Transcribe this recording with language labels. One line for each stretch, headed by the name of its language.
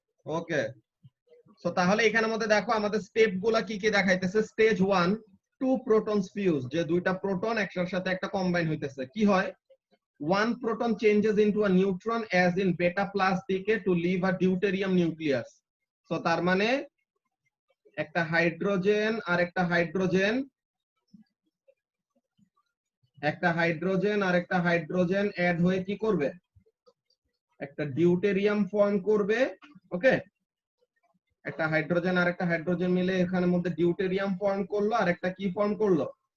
Bangla: ওকে, so তাহলে এখানের মধ্যে দেখো আমাদের স্টেপ গুলা কি কি দেখাইতেছে। স্টেজ 1,
English: 2 protons fuse,
Bangla: যে দুইটা প্রোটন একটার সাথে একটা কম্বাইন হইতেছে। কি হয়?
English: 1 proton changes into a neutron as in beta plus decay to leave a deuterium nucleus.
Bangla: So তার মানে একটা হাইড্রোজেন আর একটা হাইড্রোজেন, একটা হাইড্রোজেন আর একটা হাইড্রোজেন অ্যাড হয়ে কি করবে? একটা ডিউটেরিয়াম ফর্ম করবে। ওকে, একটা হাইড্রোজেন আর একটা হাইড্রোজেন মিলে এখানের মধ্যে ডিউটেরিয়াম ফর্ম করলো, আর একটা কি ফর্ম করলো?